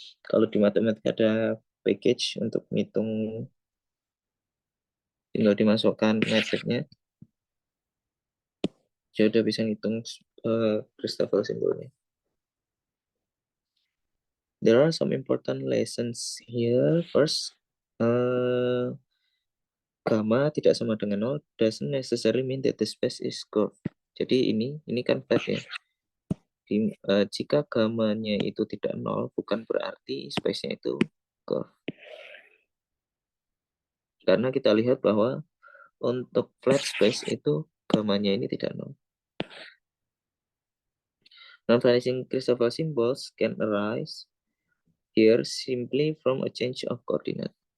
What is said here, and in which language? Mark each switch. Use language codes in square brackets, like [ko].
[id] Kalau di matematika ada package untuk ngitung, tinggal dimasukkan metriknya, ya udah bisa ngitung Christoffel simbolnya. [en] There are some important lessons here. First, gamma [id] tidak sama dengan 0 [en] doesn't necessarily mean that the space is curved. [id] Jadi ini kan flat ya. Jika gamanya itu tidak 0, bukan berarti space-nya itu curve. Karena kita lihat bahwa untuk flat space itu gamanya ini tidak 0. [en] Non-vanishing Christoffel symbols can arise here simply from a change of coordinate.